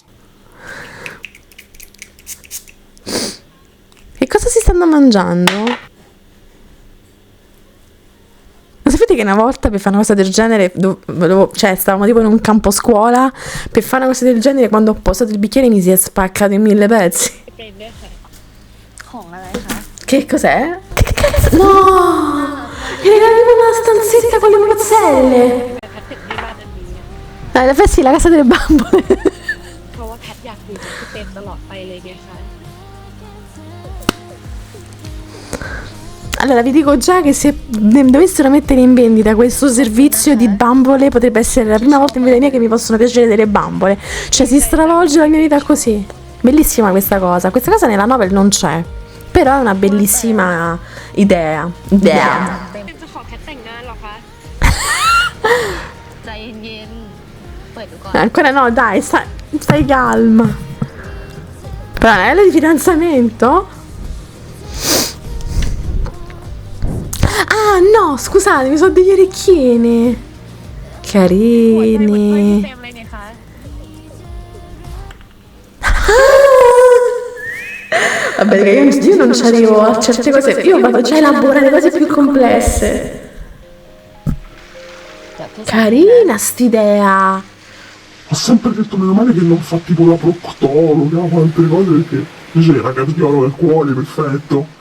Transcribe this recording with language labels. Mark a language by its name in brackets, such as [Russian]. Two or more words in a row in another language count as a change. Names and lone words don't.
[Italian] Che cosa si stanno mangiando? Ma sapete che una volta per fare una cosa del genere, cioè stavamo tipo in un campo scuola, per fare una cosa del genere quando ho posato il bicchiere mi si è spaccato in 1000 pezzi. [Thai] เป็นด้วยค่ะ ของอะไรคะ [Italian] Che cos'è? Che cazzo? No! Mi regalano una stanzetta con le mozzelle! [Thai] แต่แพทติดที่บ้านอันนี้อะ [Italian] Sì, la casa delle bambole. [Thai] เพราะว่าแพทอยากอยู่กับพี่เปมตลอดไปเลยไงคะ [Italian] Allora, vi dico già che se dovessero mettere in vendita questo servizio di bambole, potrebbe essere la prima volta in vita mia che mi possono piacere delle bambole. Cioè, si stravolge la mia vita così. Bellissima questa cosa. Questa cosa nella novel non c'è. Però è una bellissima idea. [Thai] เปมจะขอแพทแต่งงานเหรอคะ ใจเย็นๆเปิดดูก่อน [Italian] Ancora no, dai, stai calma. Però l'anello di fidanzamento? Ah, no, scusatemi, sono degli orecchini. [Thai] หัวใจเหมือนพี่ [Italian] Carini. [Thai] เปมเลยเนี่ยคะ [Italian] Vabbè, io non ci arrivo a certe cose, io vado già a elaborare cose più complesse. Carina st'idea. Ho sempre detto meno male che non fa tipo la proctologa o altre cose perché invece la cardiologa al cuore, perfetto.